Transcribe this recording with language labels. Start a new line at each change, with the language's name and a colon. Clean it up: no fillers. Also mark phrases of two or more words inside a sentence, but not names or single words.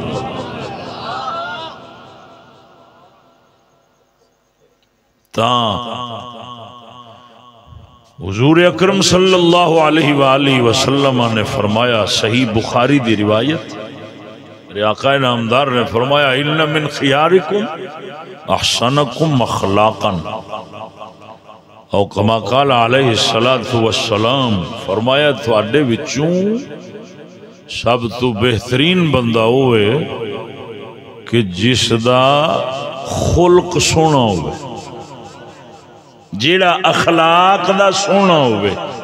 Punjabi: تاں حضور اکرم
Arabic: صلى الله عليه وسلم
Punjabi: نے فرمایا، صحیح بخاری دی روایت، آقا نامدار نے فرمایا,
Arabic: إن من خياركم أحسنكم أخلاقا,
Punjabi: اور
Arabic: كما قال عليه الصلاة والسلام,
Punjabi: فرمایا تہاڈے وچوں سب توں بہترین بندہ ہووے کہ جیہدا خلق سوہنا ہووے، جیہڑا اخلاق دا سوہنا ہووے.